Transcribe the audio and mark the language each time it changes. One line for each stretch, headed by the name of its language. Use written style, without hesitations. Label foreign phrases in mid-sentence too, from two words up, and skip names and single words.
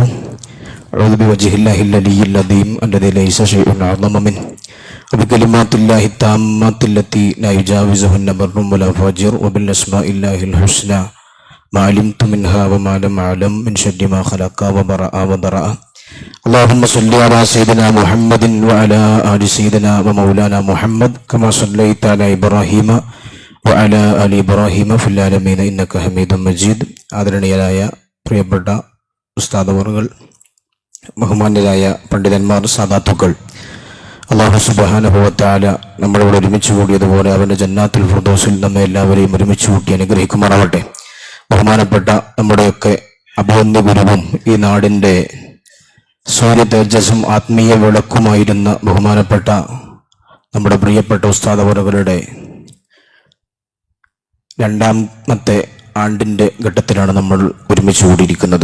Arabic: أعوذ بوجه الله العلي العظيم الذي ليس شيء أعظم منه وبكلمات الله التامات التي لا يجاوزهن بر ولا فاجر وبالأسماء الله الحسنى ما علمت منها وما لم أعلم من شر ما خلق وبرأ وضرأ. اللهم صل على سيدنا محمد وعلى آل سيدنا ومولانا محمد كما صليت على إبراهيم وعلى آل إبراهيم في العالمين إنك حميد مجيد.
Malayalam: ആദരണീയരായ പ്രിയപ്പെട്ട ഉസ്താദവറുകൾ, ബഹുമാന്യരായ പണ്ഡിതന്മാർ, സാദാത്തുക്കൾ,
Arabic: الله سبحانه وتعالى
Malayalam: നമ്മളോട് ഒരുമിച്ച് കൂടിയതുപോലെ അവൻ്റെ ജന്നാത്തുൽ ഫിർദൗസിൽ നമ്മെ എല്ലാവരെയും ഒരുമിച്ച് കൂട്ടി അനുഗ്രഹിക്കുമാറാവട്ടെ. ബഹുമാനപ്പെട്ട നമ്മുടെയൊക്കെ അഭിവന്യ ഗുരുവും ഈ നാടിൻ്റെ സൂര്യ തേജസ്സും ആത്മീയ വിളക്കുമായിരുന്ന ബഹുമാനപ്പെട്ട നമ്മുടെ പ്രിയപ്പെട്ട ഉസ്താദവറുകളുടെ രണ്ടാമത്തെ ആണ്ടിൻ്റെ ഘട്ടത്തിലാണ് നമ്മൾ ഒരുമിച്ച് കൂടിയിരിക്കുന്നത്.